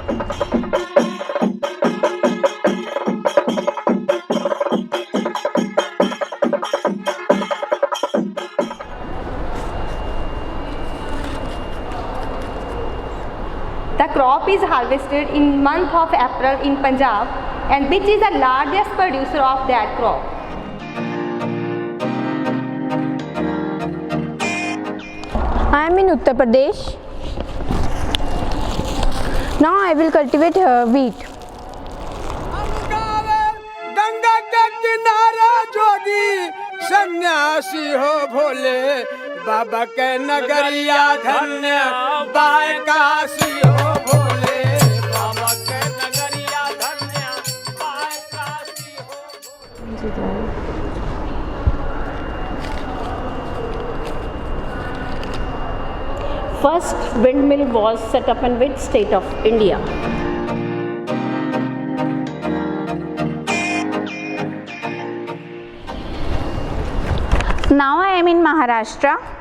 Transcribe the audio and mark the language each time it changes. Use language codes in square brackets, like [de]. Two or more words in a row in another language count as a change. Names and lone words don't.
[en] The crop is harvested in month of April in Punjab, and which is the largest producer of that crop? I am in Uttar Pradesh. Now I will cultivate wheat. [bho] गंगा के किनारे जोगी सन्यासी हो भोले बाबा के नगरिया धन्य बाय काशी हो भोले बाबा के नगरिया धन्य बाय काशी हो। [en] First windmill was set up in which state of India? Now I am in Maharashtra.